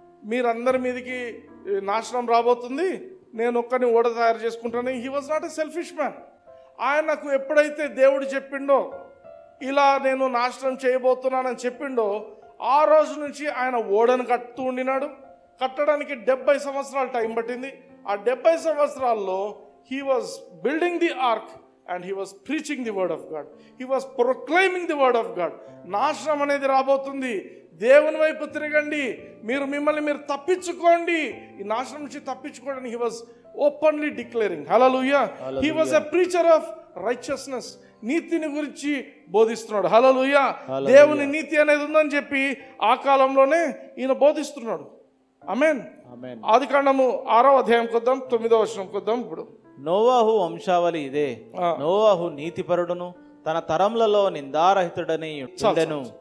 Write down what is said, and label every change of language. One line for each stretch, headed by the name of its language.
Telugu: మీరందరి మీదకి నాశనం రాబోతుంది, నేను ఒక్కని ఓడ తయారు చేసుకుంటాను.
English: He was not a selfish man.
Telugu: ఆయనకు ఎప్పుడైతే దేవుడు చెప్పిండో ఇలా నేను నాశనం చేయబోతున్నానని చెప్పిండో ఆ రోజు నుంచి ఆయన ఓడను కట్టుతూ ఉండినాడు. కట్టడానికి 70 సంవత్సరాలు టైం పట్టింది. ఆ 70 సంవత్సరాల్లో
English: he was building the ark and he was preaching the word of God. He was proclaiming the word of God.
Telugu: నాశనం అనేది రాబోతుంది, దేవుని వైపు తిరగండి, మిమ్మల్ని మీరు తప్పించుకోండి, ఈ నాశనం నుంచి తప్పించుకోండి.
English: he was openly declaring. hallelujah. he was a preacher of righteousness.
Telugu: నీతిని గురించి బోధిస్తున్నాడు. హల్లెలూయా. దేవుని నీతి అనేది ఉందని చెప్పి ఆ కాలంలోనే ఈయన బోధిస్తున్నాడు. ఆమేన్. ఆదికాండము 6వ అధ్యాయం కొద్దాం, 9వ వచనం కొద్దాం. ఇప్పుడు నోవాహు వంశావళి ఇదే. నోవాహు నీతిపరుడును తన తరములలో నిందారహితుడని ఉండెను.